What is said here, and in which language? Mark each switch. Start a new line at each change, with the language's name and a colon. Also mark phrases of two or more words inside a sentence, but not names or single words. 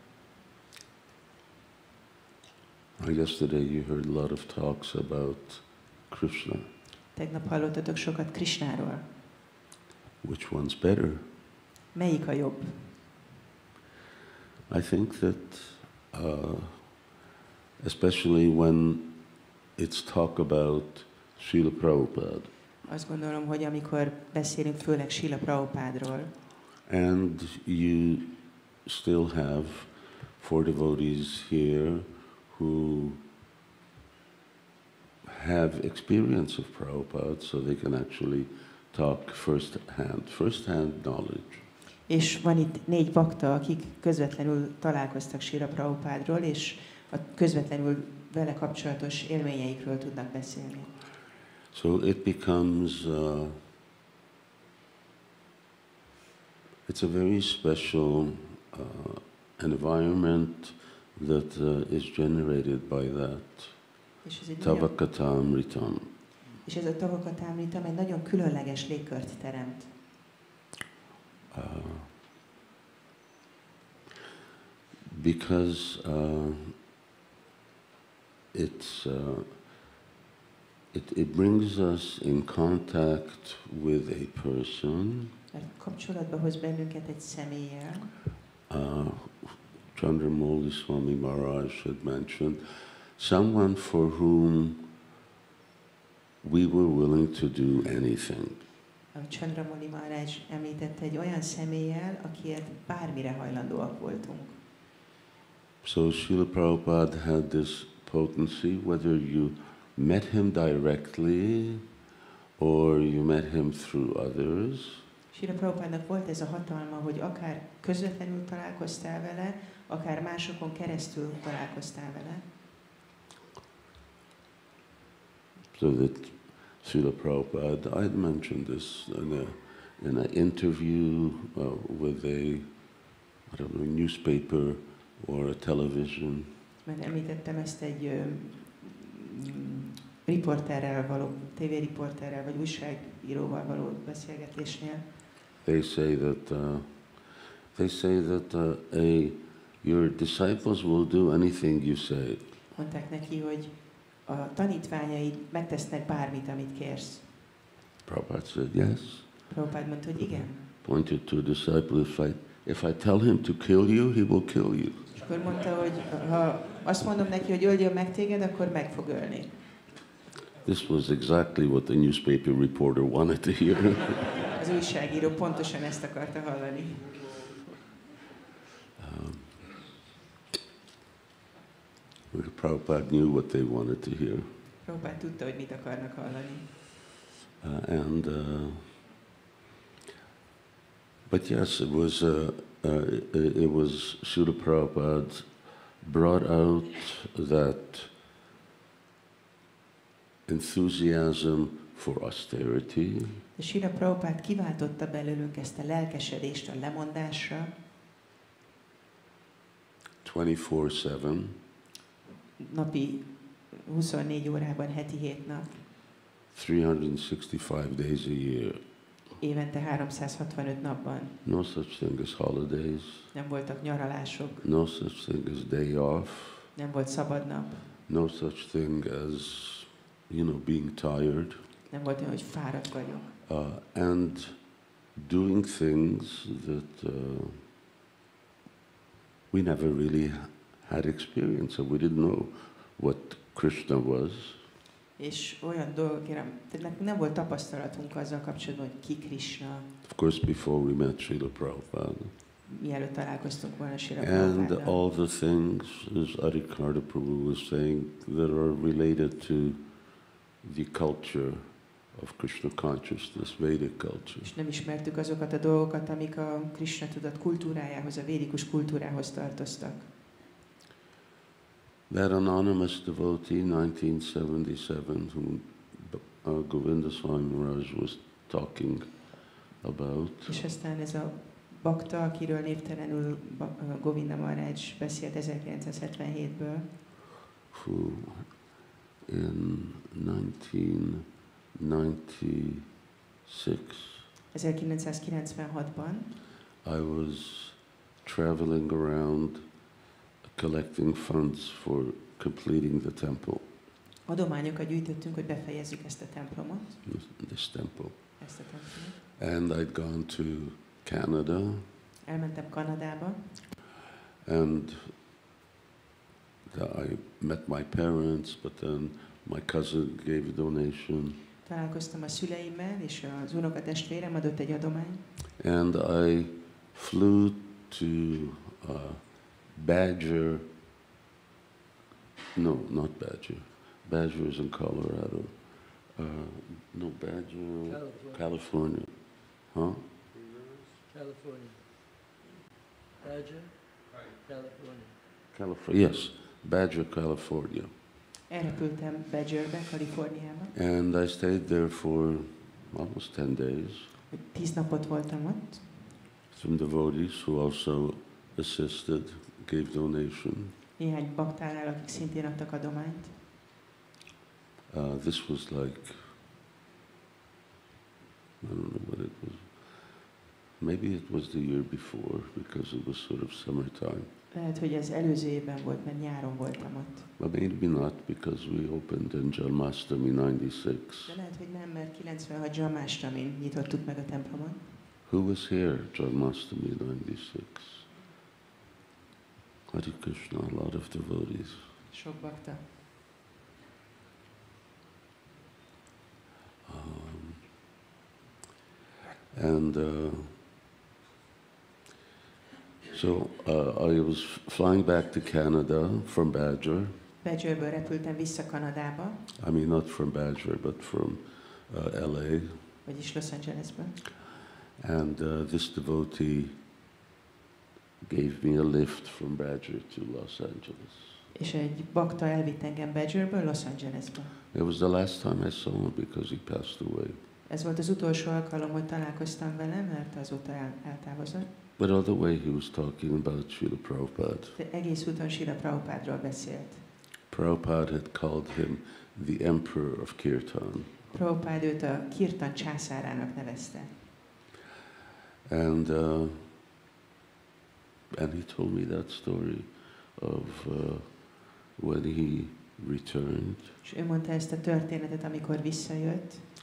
English: Yesterday you heard a lot of talks about Krishna.
Hungarian: Tegnap hallottatok sokat Krishnáról.
English: Which one's better?
Hungarian: Melyik a jobb?
English: I think that especially when it's talk about Srila Prabhupada.
Hungarian: Azt gondolom, hogy amikor beszélünk főleg Srila Prabhupádról,
English: and you still have 4 devotees here who have experience of Prabhupada, so they can actually talk first-hand knowledge.
Hungarian: És van itt 4 bakta, akik közvetlenül találkoztak Srila Prabhupádról, és a közvetlenül vele kapcsolatos élményeikről tudnak beszélni.
English: So it becomes, it's a very special environment that is generated by that. Tavakatamritam.
Hungarian: És ez a Tavakatamritam egy nagyon különleges légkört teremt.
English: Because it brings us in contact with a person.
Hungarian: Kapcsolatba hoz bennünket egy személlyel.
English: Candramauli Swami Maharaj had mentioned someone for whom we were willing to do anything.
Hungarian: Candramauli Maharaj említette egy olyan személlyel, akiért bármire hajlandóak voltunk.
English: So Srila Prabhupada had this potency, whether you met him directly or you met him through others.
Hungarian: Srila Prabhupádnak volt ez a hatalma, hogy akár közvetlenül találkoztál vele, akár másokon keresztül találkoztál vele.
English: So that Srila Prabhupada, I'd mentioned this in an interview with a newspaper or a television.
Hungarian: Mert említettem ezt egy riporterrel való, tévériporterrel vagy újságíróval való beszélgetésnél.
English: They say that your disciples will do anything you say.
Hungarian: Mondták neki, hogy a tanítványaid megtesznek bármit, amit kérsz.
English: Prabhupada said yes.
Hungarian: Prabhupada mondta, hogy igen.
English: Pointed to a disciple, if I tell him to kill you, he will kill you.
Hungarian: És akkor mondta, hogy ha azt mondom neki, hogy öljön meg téged, akkor meg fog ölni.
English: This was exactly what the newspaper reporter wanted to hear.
Hungarian: Az újságíró pontosan ezt akarta hallani.
English: Prabhupada knew what they wanted to hear.
Hungarian: Prabhupada tudta, hogy mit akarnak hallani.
English: But yes, it was Srila Prabhupada brought out that enthusiasm for austerity.
Hungarian: De Srila Prabhupada kiváltotta belőlünk ezt a lelkesedést a lemondásra.
English: 24/7.
Hungarian: Napi 24 órában, heti 7 nap.
English: 365 days a year.
Hungarian: Évente 365 napban.
English: No such thing as holidays.
Hungarian: Nem voltak nyaralások.
English: No such thing as day off.
Hungarian: Nem volt szabad nap.
English: No such thing as, being tired.
Hungarian: Nem volt olyan, hogy fáradt vagyok.
English: And doing things that we never really had experience of. We didn't know what Krishna was.
Hungarian: És olyan dolgok, tehát nem volt tapasztalatunk azzal kapcsolatban, hogy ki Krishna.
English: Of course, before we met Srila Prabhupada.
Hungarian: Mielőtt találkoztunk volna Srila
English: And Prabhupada. all the things, as Adikarta Prabhu was saying, that are related to the culture of Krishna consciousness, Vedic culture.
Hungarian: És nem ismertük azokat a dolgokat, amik a Krishna tudat kultúrájához, a védikus kultúrához tartoztak.
English: That anonymous devotee, 1977, whom Govinda Swami Maharaj was talking about.
Hungarian: És aztán ez a bakta, akiről névtelenül Govinda Maharaj beszélt 1977-ből.
English: Who in
Hungarian: 1996-ban
English: I was traveling around collecting funds for completing the temple.
Hungarian: Adományokat gyűjtöttünk, hogy befejezzük ezt a templomot.
English: This temple.
Hungarian: Ezt a templomot.
English: And I'd gone to Canada.
Hungarian: Elmentem Kanadába.
English: And I met my parents, but then my cousin gave a donation.
Hungarian: Találkoztam a szüleimmel, és az unokatestvérem adott egy adományt.
English: And I flew to Badger. No, not Badger. Badger is in Colorado. No, Badger, California. Huh? California. Badger? California. California. Yes, Badger, California.
Hungarian: Elrepültem Badgerbe, Kaliforniába.
English: And I stayed there for almost 10 days.
Hungarian: 10 napot voltam ott.
English: Some devotees who also assisted, gave donation.
Hungarian: Néhány baktánál, akik szintén adtak adományt.
English: This was like, I don't know what it was. Maybe it was the year before, because it was sort of summertime.
Hungarian: Lehet, hogy ez előző évben volt, mert nyáron voltam ott.
English: But maybe not, because we opened in Janmashtami 96.
Hungarian: De lehet, hogy nem, mert 96 Janmashtami nyitottuk meg a templomot.
English: Who was here, Janmashtami 96? Hare Krishna, a lot of devotees.
Hungarian: Sok bakta.
English: So I was flying back to Canada from Badger.
Hungarian: Badgerből repültem vissza Kanadába.
English: I mean, not from Badger, but from LA.
Hungarian: Vagyis Los Angelesből.
English: And this devotee gave me a lift from Badger to Los Angeles.
Hungarian: És egy bakta elvitt engem Badgerből Los Angelesbe.
English: It was the last time I saw him because he passed away.
Hungarian: Ez volt az utolsó alkalom, hogy találkoztam vele, mert azóta eltávozott.
English: But all the way he was talking about Srila Prabhupada.
Hungarian: De egész úton Srila Prabhupádról beszélt.
English: Prabhupada had called him the Emperor of Kirtan.
Hungarian: Prabhupád őt a Kirtan császárának nevezte.
English: And he told me that story of when he returned.
Hungarian: És ő mondta ezt a történetet, amikor visszajött.